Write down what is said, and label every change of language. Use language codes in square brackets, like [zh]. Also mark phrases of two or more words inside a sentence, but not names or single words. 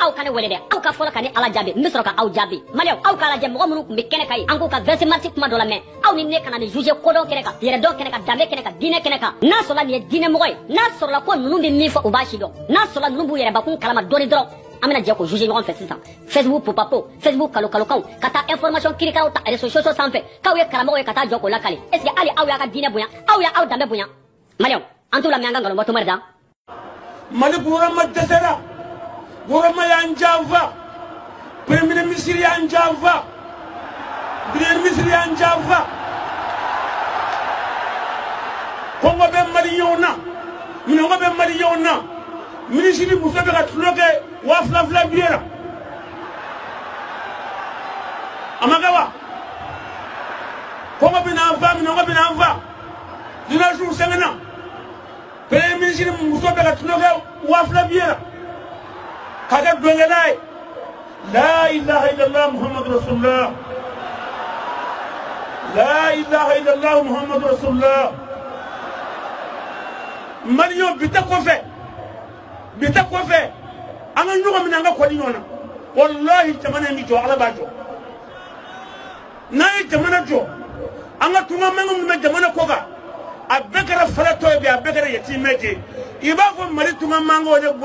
[bm] aw ka ne wele dɛ aw ka fɔlɔ ka ne ala jaabi n bɛ sɔrɔ ka aw jaabi maliyɛnw aw k'a lajɛ mɔgɔ minnu tun bɛ kɛnɛ kan yen an k'u ka 20 mars kuma dɔ la mɛn aw ni ne kana nin juge kodɔn kɛnɛ kan yɛrɛdɔn kɛnɛ kan danbe kɛnɛ kan diinɛ kɛnɛ kan n'a sɔrɔla nin ye diinɛmɔgɔ ye n'a sɔrɔla ko ninnu bɛ min fɔ u b'a si dɔn n'a sɔrɔla ninnu b'u yɛrɛ bakun kalama dɔɔni dɔrɔn an bɛna jɛ k'o juger ɲɔgɔn fɛ sisan Facebook popapo Facebook kalokan ka taa information kirikaraw ta [fr] réseaux sociaux [bm] sanfɛ k'aw ye karamɔgɔ ye ka taa jɔ k'o lakale [fr] est ce que [bm] hali aw y'a ka diinɛ bonya aw y'a aw danbe bonya maliyɛnw an t'u lamɛn an ka nkalon bɔ tomɛri da Mali gouvernement dɛsɛra gouvernement y'an janfa [fr] premier ministre [bm] y'an janfa [fr] premier ministre [bm] y'an janfa kɔngɔ bɛ maliyɛnw na minɔgɔ bɛ maliyɛnw na ministre muso bɛ ka tulo kɛ 2000 billet la a ma kɛ wa kɔngɔ bɛ n'an fa minɔgɔ bɛ n'an fa journaliste sɛgɛnna [fr] premier ministre [bm] muso bɛ ka tulo kɛ 2000 billet la ka kɛ dɔnkɛla ye [ar] لا إله إلا الله محمد رسول الله لا إله إلا الله محمد رسول الله [bm] maliyɛnw bi ta kɔfɛ an ka ɲɔgɔn minɛ an ka kɔdi ɲɔgɔn na wallahi jamana in bɛ jɔ ala b'a jɔ n'a ye jamana jɔ an ka tunga mankan minnu bɛ jamana kɔ kan a bɛɛ kɛra falatɔ ye bi a bɛɛ kɛra yatimɛ je i b'a fɔ mali tunga mankanw de